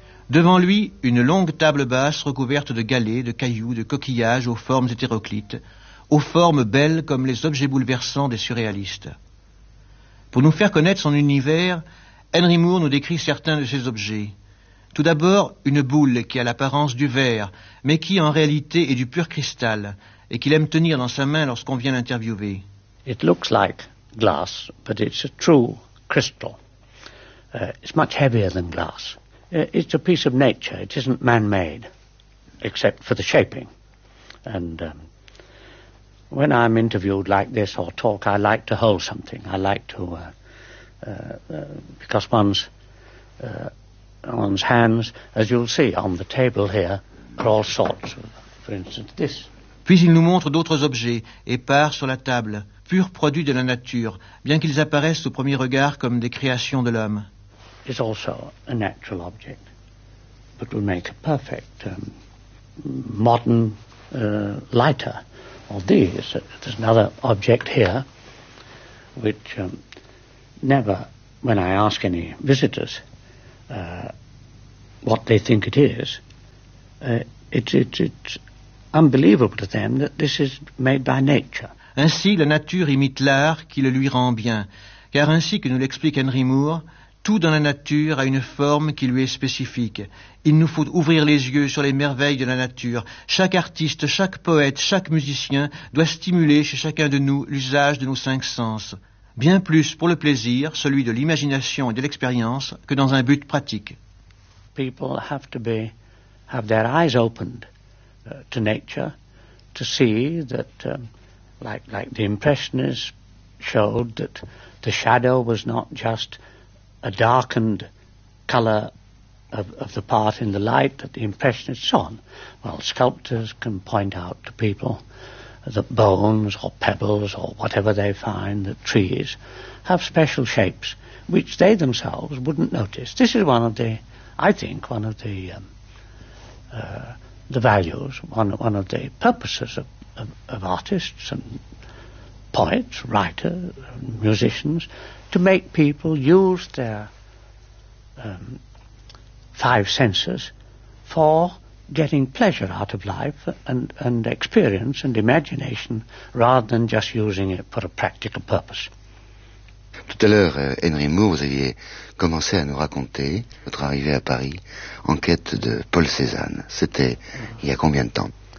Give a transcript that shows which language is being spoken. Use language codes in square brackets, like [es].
[fr] Devant lui, une longue table basse recouverte de galets, de cailloux, de coquillages aux formes hétéroclites, aux formes belles comme les objets bouleversants des surréalistes. Pour nous faire connaître son univers, Henry Moore nous décrit certains de ces objets. Tout d'abord, une boule qui a l'apparence du verre, mais qui en réalité est du pur cristal, et qu'il aime tenir dans sa main lorsqu'on vient l'interviewer. [en] It looks like glass, but it's a true crystal. It's much heavier than glass. It's a piece of nature, it isn't man-made, except for the shaping. And when I'm interviewed like this or talk, I like to hold something. I like to, because one's hands, as you'll see on the table here, are all sorts of, for instance, this. [fr] Puis il nous montre d'autres objets, épars sur la table, purs produits de la nature, bien qu'ils apparaissent au premier regard comme des créations de l'homme. [en] It's also a natural object, but will make a perfect modern lighter. Or these, there's another object here, which never, when I ask any visitors what they think it is, it's unbelievable to them that this is made by nature. [fr] Ainsi, la nature imite l'art qui le lui rend bien, car ainsi que nous l'explique Henry Moore, tout dans la nature a une forme qui lui est spécifique. Il nous faut ouvrir les yeux sur les merveilles de la nature. Chaque artiste, chaque poète, chaque musicien doit stimuler chez chacun de nous l'usage de nos cinq sens. Bien plus pour le plaisir, celui de l'imagination et de l'expérience, que dans un but pratique. [en] People have to be, have their eyes opened to nature to see that, like the impressionists showed, that the shadow was not just a darkened color of the part in the light that the impressionists saw. Well, sculptors can point out to people that bones or pebbles or whatever they find, that trees, have special shapes which they themselves wouldn't notice. This is one of the, I think, one of the values, one of the purposes of artists and poets, writers, musicians, to make people use their five senses for getting pleasure out of life and experience and imagination rather than just using it for a practical purpose. [fr] Tout à l'heure, Henry Moore, vous aviez commencé à nous raconter votre arrivée à Paris en quête de Paul Cézanne. C'était il y a combien de temps?